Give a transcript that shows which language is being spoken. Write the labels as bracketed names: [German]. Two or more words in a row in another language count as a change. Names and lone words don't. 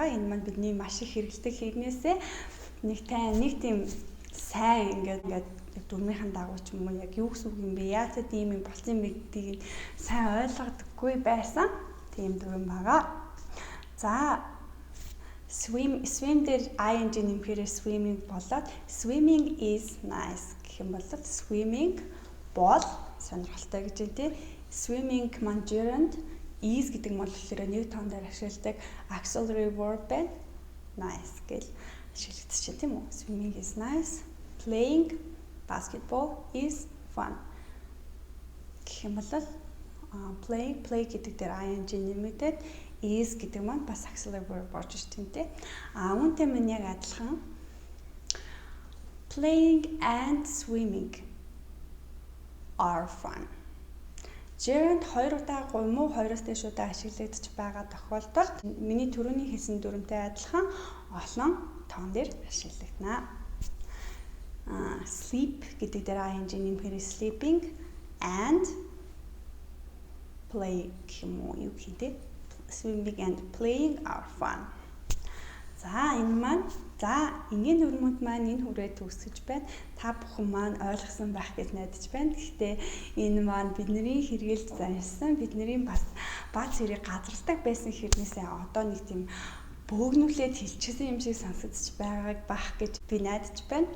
[Mongolian] Энэ маань бидний маш их хэрэглэдэг хэрэгнээсээ нэг тийм сайн ингээд дүрмийнхэн дагуу ч юм уу яг юу гэсэн үг юм бэ? Яагаад ийм юм болсон юм бэ гэдгийг сайн ойлгодоггүй байсан. Тийм дүрм байгаа. За swim дээр ing нэмэхээр swimming болоод [English] swimming is nice [Mongolian] гэх юм бол swimming бол сонирхолтой гэж байна тий. Swimming маань [English] gerund is [Mongolian] гэдэг нь болохоор нэг тоон дээр ашигладаг [English] auxiliary verb [Mongolian] байна. Nice гэл ашиглагдаж байна тийм үү? [English] Swimming is nice. Playing basketball is fun. [Mongolian] Гэх юм бол play гэдэг дээр ing нэмэгдээд is гэдэг маань бас [English] auxiliary verb [Mongolian] болж ирсэн тийм. Үүнтэй мань яг адилхан [English] playing and swimming are fun. [Mongolian] Gerund 2 удаа гомуу 2-оос дээш удаа ашиглагдаж байгаа тохиолдолд миний түрүүний хэлсэн дүрмтэй адилхан олон тоон дээр ашиглагдана. Sleep гэдэг дээр ing нэмэхээр [English] sleeping and play [Mongolian] гэх юм уу юу гэх юм. [English] Swimming and playing are fun. [Mongolian] За энгийн дүрмүүд маань энэ хүрээ төгсөж байна. Та бүхэн маань ойлгосон байх гэж найдаж байна. Гэхдээ энэ маань бидний хэрэгэлд заншсан, бидний бас бац хэрэг газарладаг байсан хэрнээсээ одоо нэг тийм бөөгнүүлээд хэлчихсэн юм шиг сонсогдож байгааг бах гэж би найдаж байна.